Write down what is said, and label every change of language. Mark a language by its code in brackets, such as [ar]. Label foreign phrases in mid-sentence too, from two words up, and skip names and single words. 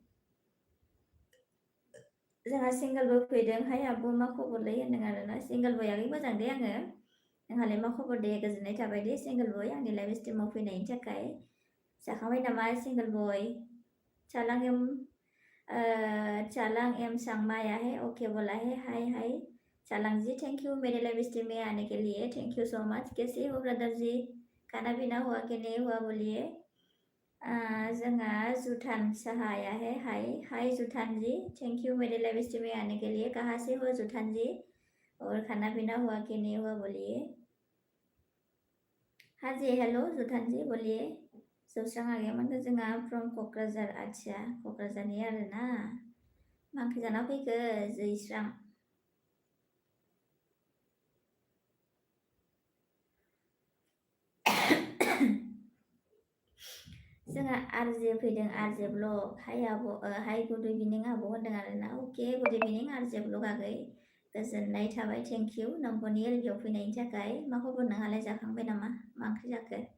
[brx] जोंहा सिंगोलबो फैदों हाय आब' मा खबरलै होनदों आरोना सिंगोल बयाखै मोजां दे आङो नोंहालाय मा खबर दे गोजोननाय थाबाय दे सिंगोल बय आंनि [en] live streamao [brx] फैनायनि थाखाय जाखांबाय नामा सिंगोल बय चालां [hi] एम सांमा आया है ओके बोला है हाय हाय चालां जी [en] thank you [hi] मेरे [en] live stream [hi] में आने के लिए [en] thank you so much [hi] कैसे हो ब्रदर जी खाना पीना हुआ कि नहीं हुआ बोलिए जोंहा जुठान साहा आया है हाय हाय जुठान जी [en] thank you [hi] मेरे [en] live stream [hi] में आने के लिए कहाँ से हो जुठान जी और खाना पीना हुआ कि नहीं हुआ बोलिए हाँ जी हेलो जुठान जी बोलिए [brx] जौस्रां आगैमोनखौ जोंहा फ्रम क'क्राझार आच्छा क'क्राझारनि आरोना मा ओंख्रि जाना फैखो जैस्रां जोंहा आरजे फैदों आरजे ब्लग हाय आब' [en] hi good evening [brx] आब' होनदों आरोना अके [en] good evening [brx] आरजे ब्लग आगै गोजोननाय थाबाय [en] thank you [brx] नोंबोनि एलबियाव फैनायनि थाखाय मा खबर नोंहालाय जाखांबाय नामा मा ओंख्रि जाखो